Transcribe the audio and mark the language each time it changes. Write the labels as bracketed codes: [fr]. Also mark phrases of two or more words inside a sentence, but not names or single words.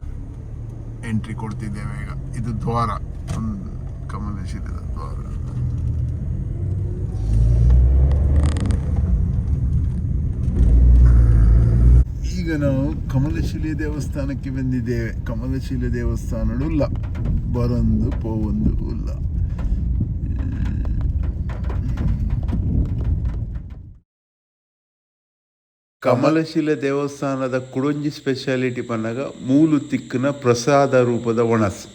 [kn] ಎಂಟ್ರಿ ಕೊಡ್ತಿದ್ದೇವೆ ಈಗ. ಇದು ದ್ವಾರ, ಕಮಲಶಿಲೆದ ದ್ವಾರ. ಈಗ ನಾವು ಕಮಲಶಿಲೆ ದೇವಸ್ಥಾನಕ್ಕೆ ಬಂದಿದ್ದೇವೆ. [tcy] ಕಮಲಶಿಲೆ ದೇವಸ್ಥಾನಡುಲ್ಲ, ಬರೊಂದು ಪೋವೊಂದು ಉಲ್ಲ. ಕಮಲಶಿಲೆ ದೇವಸ್ಥಾನದ ಕುಡೊಂಜಿ ಸ್ಪೆಷಾಲಿಟಿ ಪನ್ನಗ ಮೂಲು ತಿಕ್ಕನ ಪ್ರಸಾದ ರೂಪದ ಒಣಸು.